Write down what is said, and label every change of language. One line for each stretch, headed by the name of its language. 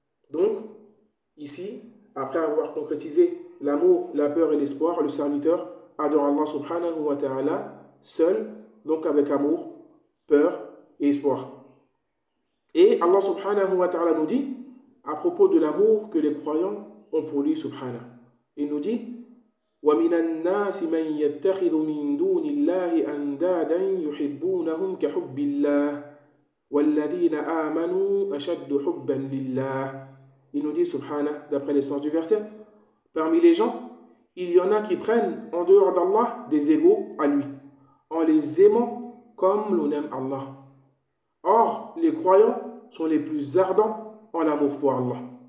French: Donc, ici, après avoir concrétisé l'amour, la peur et l'espoir, le serviteur adore Allah subhanahu wa ta'ala seul, donc avec amour, peur et espoir. Et Allah subhanahu wa ta'ala nous dit à propos de l'amour que les croyants ont pour lui, subhanah. Il nous dit
Arabic: وَمِنَ النَّاسِ مَنْ يَتَّخِذُ مِنْ دُونِ اللَّهِ أَنْدَادًا يُحِبُّونَهُمْ كَحُبِّ اللَّهِ وَالَّذِينَ آمَنُوا أَشَدُّ حُبًّا لِلَّهِ.
French: Il nous dit, subhanah, d'après le sens du verset, parmi les gens, il y en a qui prennent en dehors d'Allah des égaux à lui, en les aimant comme l'on aime Allah. Or, les croyants sont les plus ardents en l'amour pour Allah.